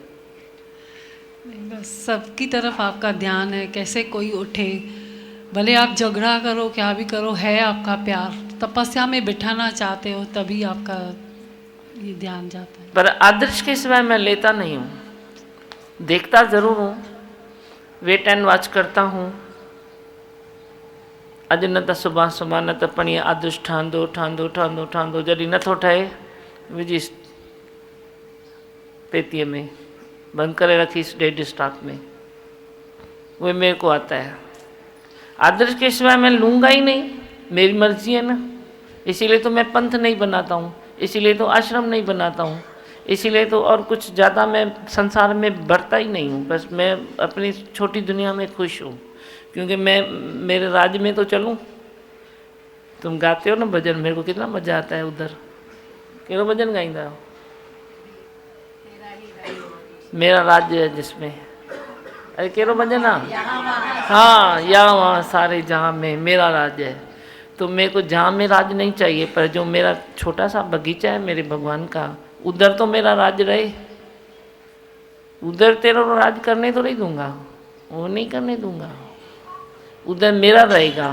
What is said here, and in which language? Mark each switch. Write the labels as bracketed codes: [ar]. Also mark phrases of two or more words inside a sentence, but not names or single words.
[hi] नहीं, बस सबकी तरफ आपका ध्यान है, कैसे कोई उठे, भले आप झगड़ा करो क्या भी करो, है आपका प्यार। तपस्या में बिठाना चाहते हो तभी आपका ये ध्यान जाता है। पर आदर्श के सिवाय मैं लेता नहीं हूँ, देखता ज़रूर हूँ, [en] wait and watch [hi] करता हूँ। [sd] अॼु न त सुभाणे सुभाणे न त पणीअ आदर्श ठहंदो ठहंदो ठहंदो ठहंदो, जॾहिं नथो ठहे विझी पेतीअ में बंद करे रखीस [en] dead stock [sd] में, [hi] वो मेरे को आता है। आदर्श के सिवाय मैं लूँगा ही नहीं, मेरी मर्जी है ना। इसीलिए तो मैं पंथ नहीं बनाता हूँ, इसीलिए तो आश्रम नहीं बनाता हूँ, इसीलिए तो और कुछ ज़्यादा मैं संसार में बढ़ता ही नहीं हूँ। बस मैं अपनी छोटी दुनिया में खुश हूँ, क्योंकि मैं मेरे राज्य में तो चलूँ। तुम गाते हो ना भजन, मेरे को कितना मज़ा आता है उधर। [sd] कहिड़ो भजन गाईंदा हो? [hi] मेरा राज्य है जिसमें, [sd] अरे कहिड़ो भजन आहे? [hi] हाँ, यहाँ वहाँ सारे जहाँ में मेरा राज्य है। तो मेरे को जहाँ में राज नहीं चाहिए, पर जो मेरा छोटा सा बगीचा है मेरे भगवान का, उधर तो मेरा राज रहे। उधर तेरा राज करने तो नहीं दूंगा, वो नहीं करने दूंगा, उधर मेरा रहेगा।